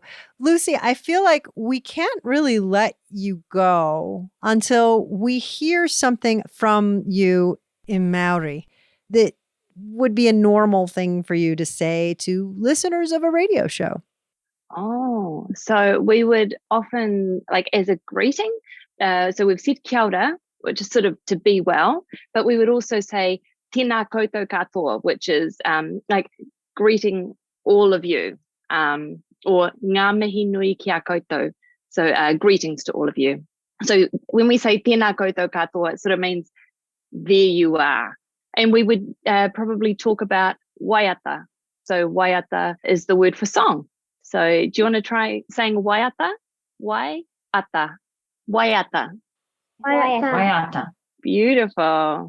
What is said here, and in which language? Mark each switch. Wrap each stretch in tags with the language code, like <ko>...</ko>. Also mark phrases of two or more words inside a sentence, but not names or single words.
<en>Lucy, I feel like we can't really let you go until we hear something from you in Maori that would be a normal thing for you to say to listeners of a radio show. Oh, so we would often, like as a greeting, so we've said</en> <mi>kia ora,</mi> <en>which is sort of to be well, but we would also say</en> <mi>tēnā koutou katoa,</mi> <en>which is like greeting all of you, or</en> <mi>ngā mihi nui kia koutou,</mi> <en>so greetings to all of you. So when we say</en> <mi>tēnā koutou katoa,</mi> <en>it sort of means there you are. And we would probably talk about waiata. So waiata is the word for song. So do you want to try saying waiata?</en> <mi>Waiata. Waiata. Waiata.</mi> <en>Beautiful.</en>